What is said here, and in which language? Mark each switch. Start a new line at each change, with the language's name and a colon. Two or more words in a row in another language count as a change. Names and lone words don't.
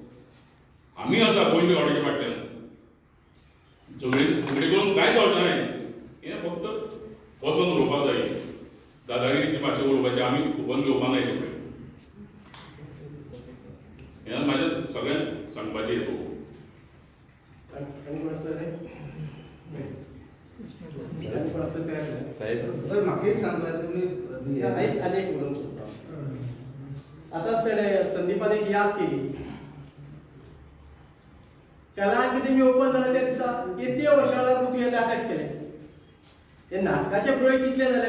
Konkani: आमी आसा गोंयच्या वाड्याच्या फाटल्यान, झगडी करून कांय जावचें नाय. हें फक्त बसून उलोवपाक जाय, दादागिरीची भाशा उलोवपाची, आमी खबर घेवपाक नाय तें. हें म्हाजें सगळ्यांक सांगपाचें हेतू.
Marathi: आणि कोण असतं रे? आणि कोण असतं तयार नाही.
Konkani: साहेब म्हाका एक सांगता तुम्ही आनी एक उलोवंक सोदता. आतांच तेणे संदीपान एक याद केली. कला अकादमी ओपन जाल्या त्या दिसा कितले वर्सां तुवें नाटक केलें. ते नाटकाचे प्रयोग कितले जाले?